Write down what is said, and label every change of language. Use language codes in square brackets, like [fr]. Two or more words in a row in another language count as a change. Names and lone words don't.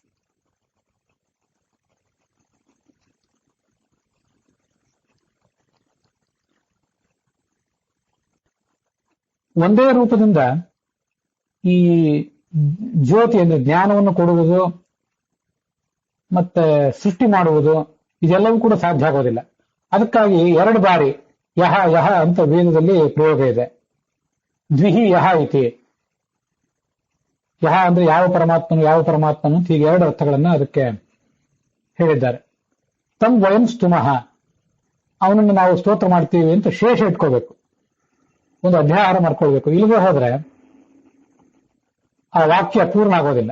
[kn] ಒಂದೇ ರೂಪದಿಂದ ಈ ಜ್ಯೋತಿ ಅಂದ್ರೆ ಜ್ಞಾನವನ್ನು ಕೊಡುವುದು ಮತ್ತೆ ಸೃಷ್ಟಿ ಮಾಡುವುದು ಇದೆಲ್ಲವೂ ಕೂಡ ಸಾಧ್ಯ ಆಗೋದಿಲ್ಲ. ಅದಕ್ಕಾಗಿ 2 ಬಾರಿ ಯಹ ಯಹ ಅಂತ ವೇದದಲ್ಲಿ ಪ್ರಯೋಗ ಇದೆ. [sa] ದ್ವಿಹಿ ಯಹ ಇತಿ. [kn] ಯಹ ಅಂದ್ರೆ ಯಾವ ಪರಮಾತ್ಮನು ಅಂತ ಹೀಗೆ 2 ಅರ್ಥಗಳನ್ನ ಅದಕ್ಕೆ ಹೇಳಿದ್ದಾರೆ. [sa] ತಂ ವಯಂ ಸ್ತುಮಃ, [kn] ಅವನನ್ನು ನಾವು ಸ್ತೋತ್ರ ಮಾಡ್ತೀವಿ ಅಂತ ಶೇಷ ಇಟ್ಕೋಬೇಕು, ಒಂದು ಅಧ್ಯಾಹಾರ ಮಾಡ್ಕೊಳ್ಬೇಕು. ಇಲ್ಲಿಗೆ ಹೋದ್ರೆ ಆ ವಾಕ್ಯ ಪೂರ್ಣ ಆಗೋದಿಲ್ಲ.